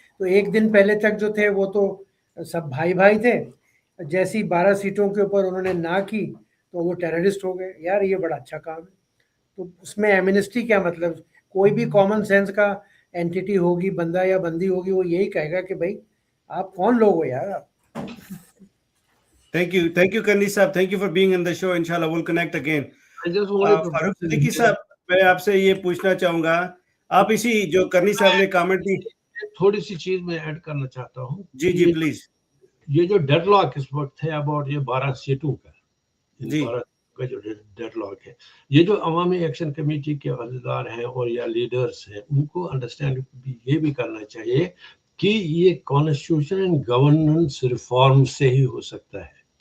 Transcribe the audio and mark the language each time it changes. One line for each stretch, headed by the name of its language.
Urdu: تو ایک دن پہلے تک جو تھے وہ تو سب بھائی تھے, جیسی 12 سیٹوں کے اوپر انہوں نے نہ کی تو وہ ٹیررسٹ ہو گئے. یار یہ بڑا اچھا کام ہے. تو اس میں ایمنسٹی کیا مطلب, کوئی بھی کامن سینس کا اینٹیٹی ہوگی, بندہ یا بندی ہوگی, وہ یہی کہے گا کہ بھائی آپ کون لوگ ہو یار؟
English: Thank you, Kanni Saab. Thank you for being on the show. Inshallah, we'll connect again. I just wanted to
Urdu: فاروق صدیقی صاحب, میں آپ سے یہ پوچھنا چاہوں گا, آپ اسی جو کرنی صاحب نے کامنٹ دی, تھوڑی سی چیز میں ایڈ کرنا چاہتا ہوں. جی پلیز. یہ جو ڈیڈ لاک اس وقت ہے اباؤٹ یہ 12 سیٹوں کا, جی 12 کا جو ڈیڈ لاک ہے, یہ جو عوامی ایکشن کمیٹی کے عہدیدار ہیں اور یا لیڈرز ہیں, ان کو انڈرسٹینڈ یہ بھی کرنا چاہیے کہ یہ کانسٹیٹیوشن اینڈ گورننس ریفارم سے ہی ہو سکتا ہے.